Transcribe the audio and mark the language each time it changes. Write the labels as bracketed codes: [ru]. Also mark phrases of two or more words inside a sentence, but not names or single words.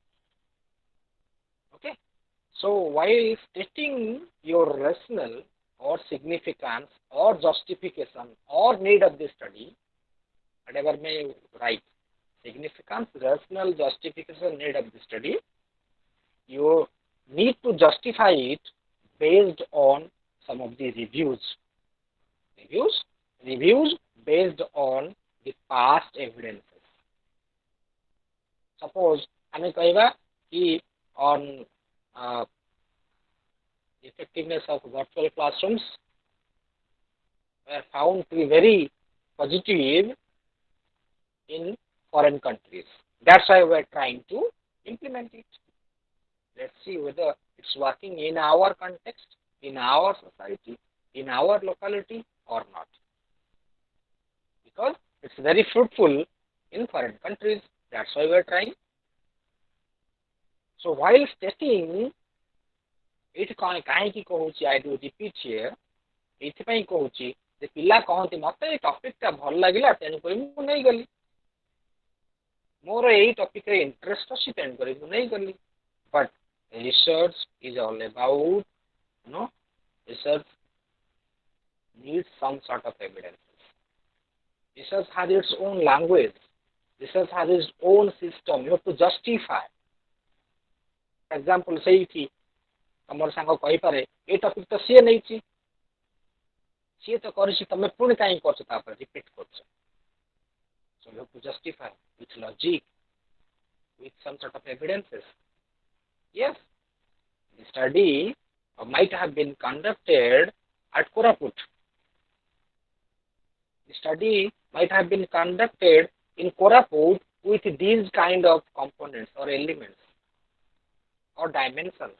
[en] Okay, so while stating your rationale or significance or justification or need of the study, whatever may you write, significance, rationale, justification, need of the study, you need to justify it based on some of the reviews based on the past evidences. Suppose [or] ଆମେ କହିବା କି [en] on effectiveness of virtual classrooms were found to be very positive in foreign countries. That's why we're trying to implement it. Let's see whether it's working in our context, in our society, in our locality or not. Because it's very fruitful in foreign countries. That's why we're trying. So while stating, [or] ଏଇଠି କାହିଁକି କହୁଛି [en] I do repeat here, [or] ଏଇଥିପାଇଁ କହୁଛି ଯେ ପିଲା କହନ୍ତି ମତେ ଏଇ ଟପିକଟା ଭଲ ଲାଗିଲା ତେଣୁକରି ମୁଁ ନେଇଗଲି, ମୋର ଏଇ ଟପିକରେ ଇଣ୍ଟରେଷ୍ଟ ଅଛି ତେଣୁକରି ମୁଁ ନେଇଗଲି. [en] But research is all about, research needs some sort of evidence. Research has its own language. Research has its own system. You have to justify. For example, [or] ସେଇଠି ତମର ସାଙ୍ଗ କହିପାରେ ଏ ଟପିକ ତ ସିଏ ନେଇଛି, ସିଏ ତ କରିଛି, ତମେ ପୁଣି କାହିଁ କରୁଛ ତାପରେ ରିପିଟ୍ କରୁଛ. [en] So you have to justify with logic, with some sort of evidences. Yes, the study might have been conducted at Koraput. The study might have been conducted in Koraput with these kind of components or elements or dimensions.